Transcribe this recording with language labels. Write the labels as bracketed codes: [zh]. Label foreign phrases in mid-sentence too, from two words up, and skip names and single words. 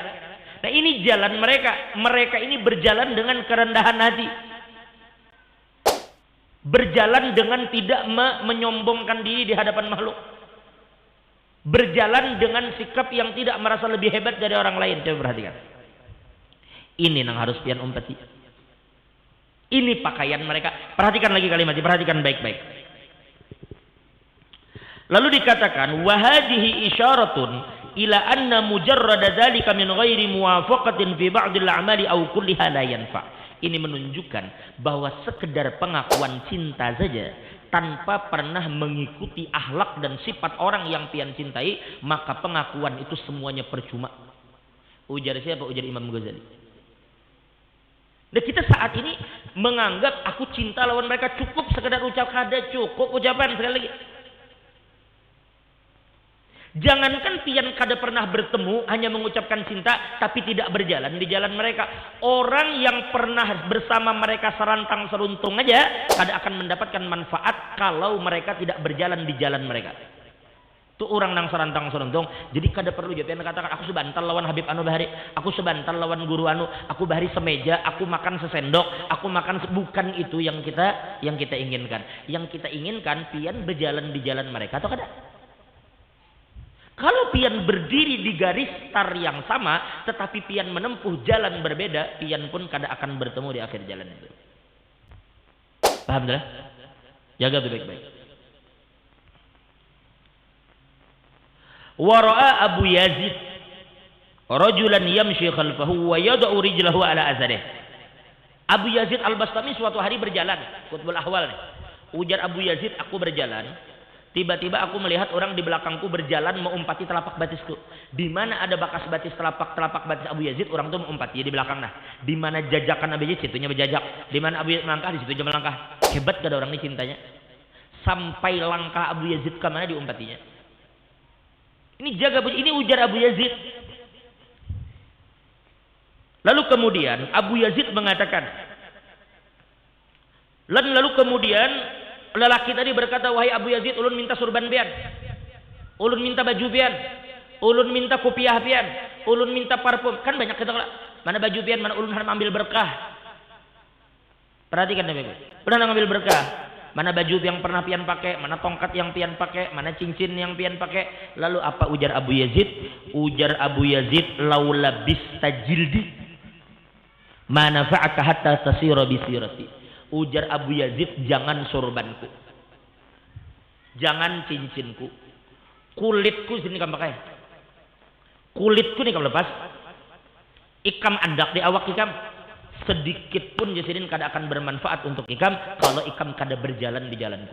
[id] Nah ini jalan mereka ini berjalan dengan kerendahan hati, berjalan dengan tidak menyombongkan diri di hadapan makhluk, berjalan dengan sikap yang tidak merasa lebih hebat dari orang lain. Coba perhatikan. [bjn] Ini yang harus pian umpati. [id] Ini pakaian mereka. Perhatikan lagi kalimatnya, perhatikan baik-baik. Lalu dikatakan, [ar] وهذه إشارة إلى أن مجرد ذلك من غير موافقة في بعض الأعمال أو كلها لا ينفع. [id] Ini menunjukkan bahwa sekedar pengakuan cinta saja tanpa pernah mengikuti akhlak dan sifat orang yang pian cintai, maka pengakuan itu semuanya percuma. [bjn] Ujar siapa? Ujar Imam Ghazali. Dan kita saat ini menganggap aku cinta lawan mereka cukup sekedar ucap, kada cukup ucapan. Sekali lagi, jangankan pian kada pernah bertemu hanya mengucapkan cinta tapi tidak berjalan di jalan mereka. Orang yang pernah bersama mereka serantang seruntung aja kada akan mendapatkan manfaat kalau mereka tidak berjalan di jalan mereka. Itu orang nang serantang seruntung. Jadi kada perlu jadi katakan aku sebantal lawan Habib anu bahari, aku sebantal lawan guru anu, aku bahari semeja, aku makan sesendok, aku makan bukan itu yang kita inginkan. Yang kita inginkan pian berjalan di jalan mereka atau kada? Kalau pian berdiri di garis tar yang sama tetapi pian menempuh jalan berbeda, pian pun kada akan bertemu di akhir jalan itu. Paham dah? Jaga baik-baik. [ar] ورأى أبو يزيد رجلا يمشي خلفه ويضع رجله على آثاره. [id] Abu Yazid Al-Bastami suatu hari berjalan, [ar] قطب الأحوال [id] nih. [bjn] Ujar Abu Yazid, aku berjalan, tiba-tiba aku melihat orang di belakangku berjalan mengumpati telapak batisku. Di mana ada bekas batis telapak batis Abu Yazid, [id] orang itu mengumpati di belakang. [bjn] Nah, di mana jajakan Abu Yazid, situnya berjajak. Di mana Abu Yazid melangkah, di situ dia melangkah. Hebat kada orang ini cintanya. Sampai langkah Abu Yazid ke mana diumpatinya. Ini jaga, ini ujar Abu Yazid. [id] Lalu kemudian Abu Yazid mengatakan, lalu kemudian lelaki tadi berkata, wahai Abu Yazid, [bjn] ulun minta surban pian, ulun minta baju pian, ulun minta kopiah pian, ulun minta parfum. Kan banyak kita mana baju pian, mana ulun harus ambil berkah. Perhatikan baik-baik. Ulun ambil berkah. [id] Mana baju yang pernah pian pakai, mana tongkat yang pian pakai, mana cincin yang pian pakai. [bjn] Lalu apa ujar Abu Yazid? Ujar Abu Yazid, [ar] لو لبست جلدي ما نفعك حتى تسير بسيرتي. [bjn] Ujar Abu Yazid, jangan sorbanku, jangan cincinku, kulitku sini kamu pakai, kulitku nih kamu lepas, ikam andak di awak ikam, sedikit pun jasidin kada akan bermanfaat untuk ikam kalau ikam kada berjalan di jalanku.